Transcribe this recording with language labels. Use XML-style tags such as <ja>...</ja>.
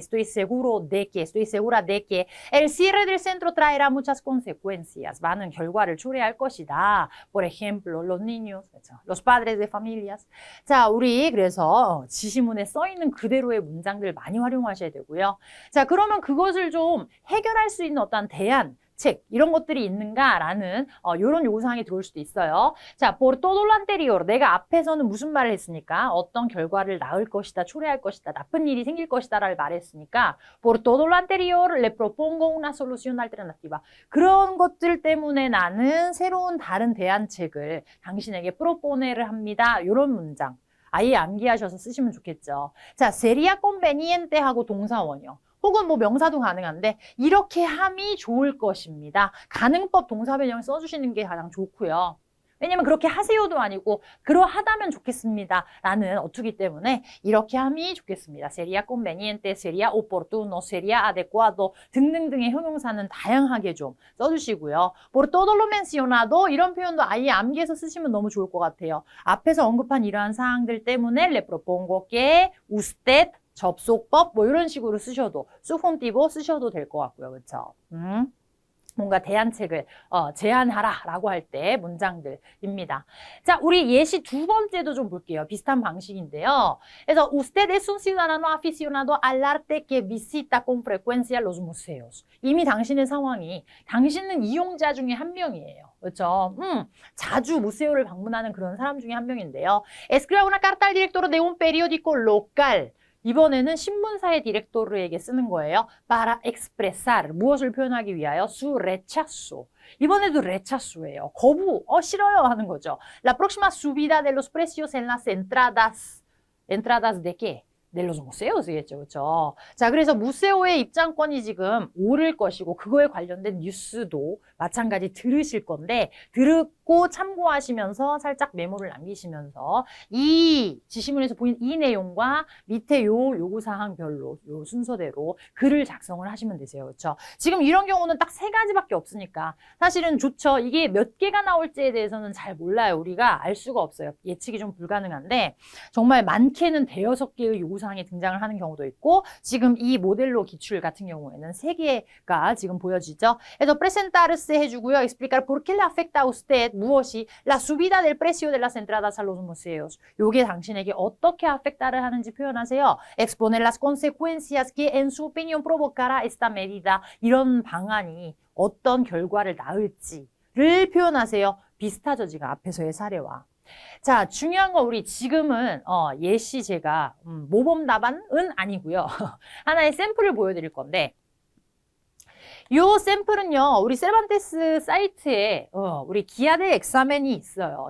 <es>estoy seguro de que, estoy segura de que el cierre del centro traerá muchas consecuencias.</es> <ko>많은 결과를 초래할 것이다.</ko> <es>Por ejemplo, los niños,</es> <ko>그렇죠?</ko> <es>los padres de familias.</es> <ko>자, 우리 그래서 지시문에 써 있는 그대로의 문장들 많이 활용하셔야 되고요. 자, 그러면 그것을 좀 해결할 수 있는 어떤 대안, 책 이런 것들이 있는가라는 이런 요구사항이 들어올 수도 있어요. 자,</ko> <es>por todo lo anterior</es> <ko>내가 앞에서는 무슨 말을 했습니까? 어떤 결과를 낳을 것이다, 초래할 것이다, 나쁜 일이 생길 것이다를 말했으니까</ko> <es>por todo lo anterior le propongo una solución alternativa.</es> <ko>그런 것들 때문에 나는 새로운 다른 대안책을 당신에게 propone를 합니다. 이런 문장 아예 암기하셔서 쓰시면 좋겠죠. 자, sería conveniente 하고 동사원이요. 혹은 뭐 명사도 가능한데 이렇게 함이 좋을 것입니다. 가능법 동사 변형 써주시는 게 가장 좋고요. 왜냐면 그렇게 하세요도 아니고 그러하다면 좋겠습니다 라는 어투기 때문에 이렇게 함이 좋겠습니다.</ko> <es>sería conveniente, sería oportuno, sería adecuado</es> <ko>등등등의 형용사는 다양하게 좀 써주시고요.</ko> <es>por todo lo mencionado</es> <ko>이런 표현도 아예 암기해서 쓰시면 너무 좋을 것 같아요. 앞에서 언급한 이러한 사항들 때문에</ko> <es>le propongo que usted</es> <ko>접속법 뭐 이런 식으로 쓰셔도 수폰티보 쓰셔도 될 것 같고요. 그렇죠? 뭔가 대안책을 제안하라 라고 할 때 문장들입니다. 자, 우리 예시 두 번째도 좀 볼게요. 비슷한 방식인데요.</ko> <es>그래서 usted es un ciudadano aficionado al arte que visita con frecuencia los museos.</es> <ko>이미 당신의 상황이 당신은 이용자 중에 한 명이에요. 그렇죠? 자주 무세오를 방문하는 그런 사람 중에 한 명인데요.</ko> <es>escribe una carta al director de un periódico local.</es> <ko>이번에는 신문사의 디렉토르에게 쓰는 거예요.</ko> <es>para expresar,</es> <ko>무엇을 표현하기 위하여 su rechazo. 이번에도 rechazo예요. 거부, 싫어요 하는 거죠.</ko> <es>La próxima subida de los precios en las entradas. ¿Entradas de qué? de los museos이겠죠.</es> <ko>그렇죠? 자, 그래서 무세오의 입장권이 지금 오를 것이고 그거에 관련된 뉴스도 마찬가지 들으실 건데 듣고 참고하시면서 살짝 메모를 남기시면서 이 지시문에서 보인 이 내용과 밑에 요 요구사항별로 요 순서대로 글을 작성을 하시면 되세요. 그렇죠? 지금 이런 경우는 딱 3가지밖에 없으니까 사실은 좋죠. 이게 몇 개가 나올지에 대해서는 잘 몰라요. 우리가 알 수가 없어요. 예측이 좀 불가능한데 정말 많게는 5-6개의 요구사항이 등장을 하는 경우도 있고 지금 이 모델로 기출 같은 경우에는 3개가 지금 보여지죠. 그래서 presentarse 해주고요.</ko> <es>explicar por qué le afecta a usted</es> <ko>무엇이</ko> <es>la subida del precio de las entradas a los museos.</es> <ko>요게 당신에게 어떻게 afecta를 하는지 표현하세요.</ko> <es>exponer las consecuencias que en su opinión provocará esta medida.</es> <ko>이런 방안이 어떤 결과를 낳을지를 표현하세요. 비슷하죠, 지금 앞에서의 사례와. 자, 중요한 거 우리 지금은 예시 제가 모범 답안은 아니고요. 하나의 샘플을 보여드릴 건데 요 샘플은요, 우리 세반테스 사이트에 우리 기하대 엑사멘이 있어요.</ko>